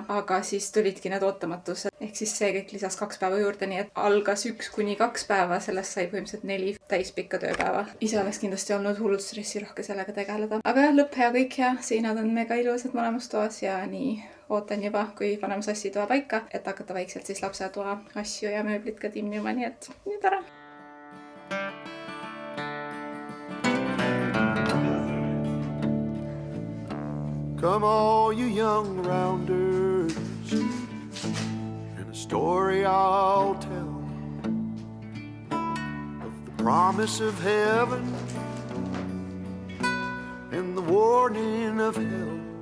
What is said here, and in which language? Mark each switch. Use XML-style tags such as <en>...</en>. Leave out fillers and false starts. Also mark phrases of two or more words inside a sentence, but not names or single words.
<et>Aga siis tulidki need ootamatused. Ehk siis see kõik lisas 2 päeva juurde, nii et algas 1 kuni 2 päeva, sellest sai põhimõtteliselt 4 täispikka tööpäeva. Ise oleks kindlasti olnud hullult stressirohke sellega tegeleda. Aga jah, lõpp hea, kõik hea. Seinad on mega ilusad mõlemas toas ja nii ootan juba, kui paneme Sassi toa paika, et hakata vaikselt siis lapsetoa asju ja mööblit ka timmima, nii et nüüd ära.</et> <en>Come all you young rounders, and a story I'll tell of the promise of heaven and the warning of hell.</en>